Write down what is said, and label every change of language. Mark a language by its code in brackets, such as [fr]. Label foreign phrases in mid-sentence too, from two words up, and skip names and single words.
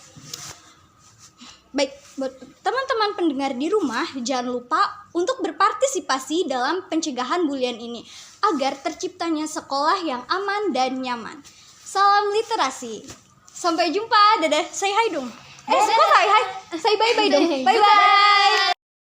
[id] Baik, buat teman-teman pendengar di rumah, jangan lupa untuk berpartisipasi dalam pencegahan bulian ini agar terciptanya sekolah yang aman dan nyaman. Salam literasi. Sampai jumpa. Dadah. [en] Say hi dong. Kok say hi? Say bye-bye dong. Bye-bye.